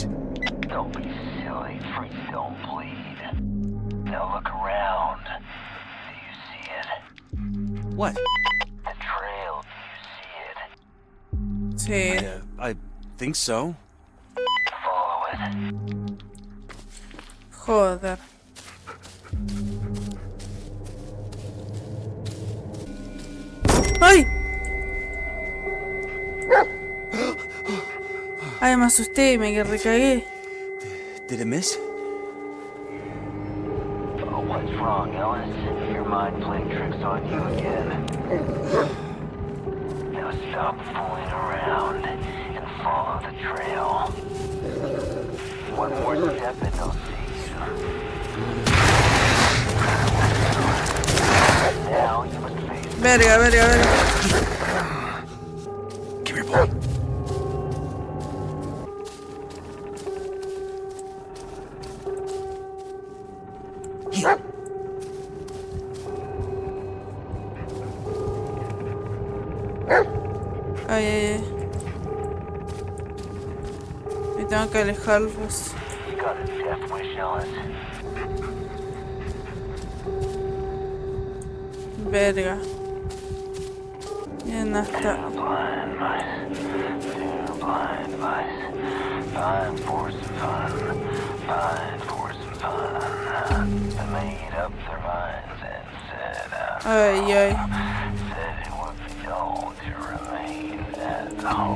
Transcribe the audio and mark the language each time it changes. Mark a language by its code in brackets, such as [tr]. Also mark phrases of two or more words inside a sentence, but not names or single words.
[en] Don't be silly. Freaks don't bleed. Now look around. Do you see it? What? The trail. Do you see it? [es] Sí. [en] I think so. Follow it. [es] Joder. ¡Ay! Ay, me asusté y me recagué. [en] Did it miss? Oh, what's wrong, Ellis? Your mind playing tricks on you again. Now stop fooling around and follow the trail. One more step and they'll see you. Now you must face [es] Verga, verga, verga. [en] Come here, boy. Here. [es] Ay, ay, ay. Me tengo que alejarlos. [en] you got a death wish, Ellis. [es] Verga. Bien hasta. [en] Blind mice, two blind mice, fine for some fun, fine for some fun. They made up their minds and said, [es] Ay, ay. [en] said it would be dull to remain at home.